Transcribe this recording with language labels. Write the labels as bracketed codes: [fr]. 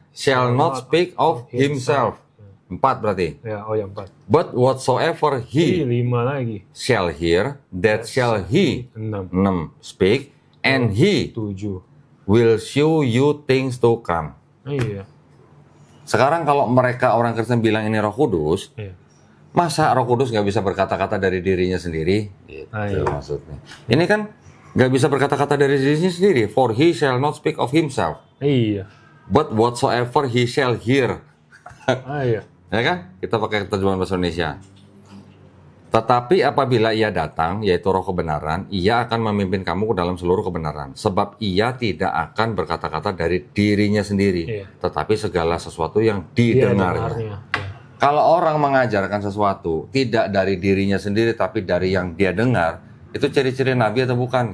[en] Shall not speak of himself. [id] 4 berarti. Ya, oh ya 4. [en] But whatsoever he [id] 5 lagi. [en] shall hear, that shall he 6 speak, and he 7. will show you things to come. [id] Iya. Sekarang kalau mereka orang Kristen bilang ini Roh Kudus, masa Roh Kudus nggak bisa berkata-kata dari dirinya sendiri? Gitu maksudnya. Ini kan nggak bisa berkata-kata dari dirinya sendiri. [en] For he shall not speak of himself. [id] Iya. [en] But whatsoever he shall hear. [id] Iya. Ya kan? Kita pakai terjemahan bahasa Indonesia. Tetapi apabila ia datang, yaitu Roh kebenaran, ia akan memimpin kamu ke dalam seluruh kebenaran. Sebab ia tidak akan berkata-kata dari dirinya sendiri, tetapi segala sesuatu yang didengarnya. Kalau orang mengajarkan sesuatu tidak dari dirinya sendiri, tapi dari yang dia dengar, itu ciri-ciri Nabi atau bukan?